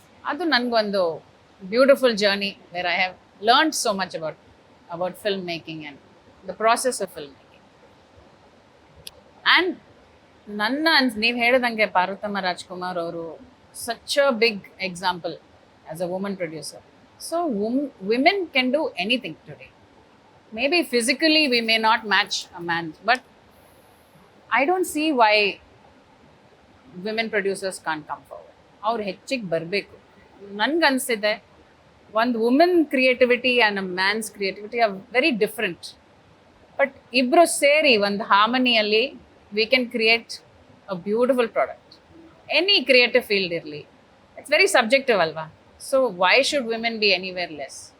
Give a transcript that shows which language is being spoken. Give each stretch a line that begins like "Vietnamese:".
Kannada: ಅದು ನನಗೊಂದು
English: Beautiful journey where I have learned so much about film making and the process of film making. And
Kannada: ನೀವು ಹೇಳಿದಂಗೆ
English: ಪಾರ್ವತಮ್ಮ ರಾಜ್ಕುಮಾರ್ ಅವರು such a big example as a woman producer. So women can do anything today. Maybe physically we may not match a man, but I don't see why women producers can't come forward.
Kannada: ಅವ್ರು ಹೆಚ್ಚಿಗೆ ಬರಬೇಕು. ನನ್ಗನ್ಸಿದೆ ಒಂದು
English: Women creativity and a man's creativity are very different. But
Kannada: ಇಬ್ಬರು ಸೇರಿ ಒಂದು ಹಾರ್ಮನಿಯಲ್ಲಿ
English: We can create a beautiful product. Any creative field ಇರಲಿ, it's very subjective ಅಲ್ವಾ. So why should women be anywhere less?